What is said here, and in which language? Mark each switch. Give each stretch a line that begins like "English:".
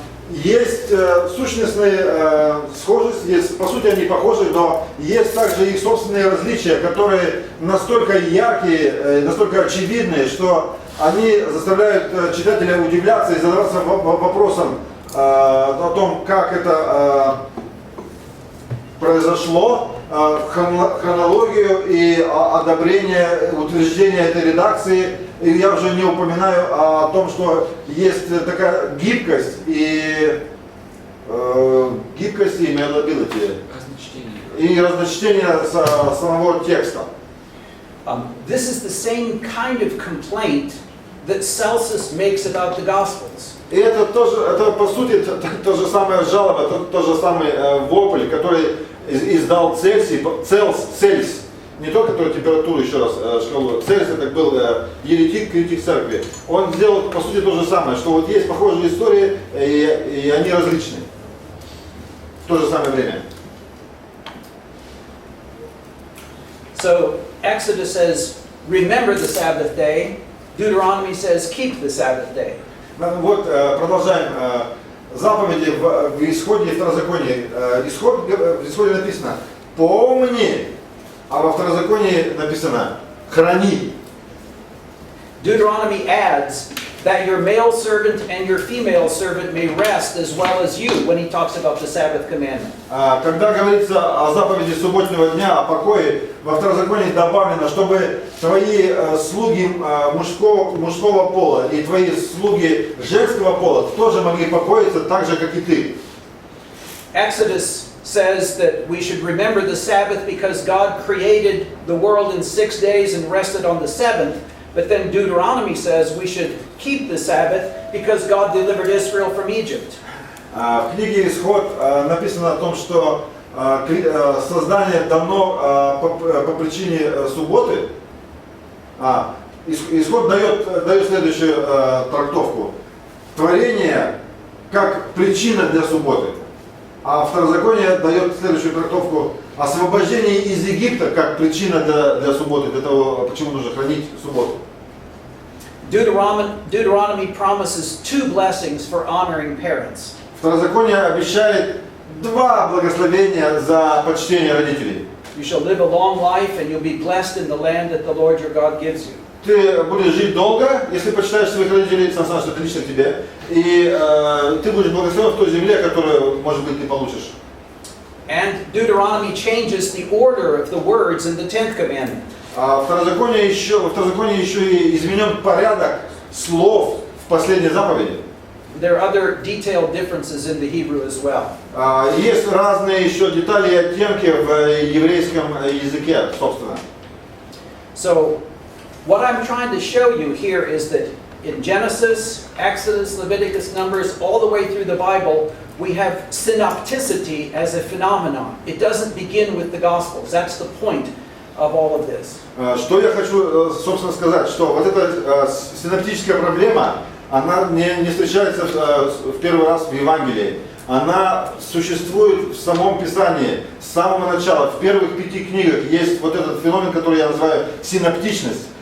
Russian: Есть сущностные схожести, есть, по сути они похожи, но есть также их собственные различия, которые настолько яркие, настолько очевидные, что они заставляют читателя удивляться и задаваться вопросом о том, как это произошло, хронологию и одобрение, утверждение этой редакции. И я уже не упоминаю о том, что есть такая гибкость и malleability, и разночтение самого текста.
English: This is the same kind of complaint that Celsus makes about the Gospels.
Russian: И это тоже, это по сути то же самое жалоба, тот же самый вопль, который издал Цельс не только который температуру, еще раз, шкалу Цельсия, так был еретик, критик церкви. Он сделал, по сути, то же самое, что вот есть похожие истории, и они различны в то же самое время.
English: So Exodus says, remember the Sabbath day. Deuteronomy says, keep the Sabbath day.
Russian: Вот, продолжаем. Заповеди в Исходе и Второзаконии. В Исходе написано «помни», а во Второзаконии написано «храни».
English: Deuteronomy adds that your male servant and your female servant may rest as well as you when he talks about the Sabbath commandment.
Russian: Когда говорится о заповеди субботнего дня, о покое, во Второзаконии добавлено, чтобы твои слуги мужского пола и твои слуги женского пола тоже могли покоиться так же, как и ты.
English: Exodus says that we should remember the Sabbath because God created the world in 6 days and rested on the seventh. But then Deuteronomy says we should keep the Sabbath because God delivered Israel from Egypt.
Russian: В книге Исход написано о том, что создание дано по причине субботы. Исход дает следующую трактовку. Творение как причина для субботы. А Второзаконие дает следующую трактовку. Освобождение из Египта как причина для субботы, для того, почему нужно хранить субботу.
English: Deuteronomy promises 2 blessings for honoring parents.
Russian: Второзаконие обещает 2 благословения за почтение родителей.
English: You shall live a long life and you'll be blessed in the land that the Lord your God gives you.
Russian: Ты будешь жить долго, если почитаешь своих родителей, сам знаешь, что это лично к тебе, и ты будешь благословен в той земле, которую, может быть, ты получишь.
English: And Deuteronomy changes the order of the words in the 10th commandment.
Russian: В Второзаконии еще и изменен порядок слов в последней заповеди.
English: There are other detailed differences in the Hebrew as well.
Russian: Есть разные еще детали и оттенки в еврейском языке, собственно.
English: So, what I'm trying to show you here is that in Genesis, Exodus, Leviticus, Numbers, all the way through the Bible, we have synopticity as a phenomenon. It doesn't begin with the Gospels. That's the point of all of this.
Russian: Что я хочу, собственно, сказать, что вот эта синоптическая проблема, она не встречается в первый раз в Евангелии. Она существует в самом Писании с самого начала. В первых 5 книгах есть вот этот феномен, который я называю синоптичность.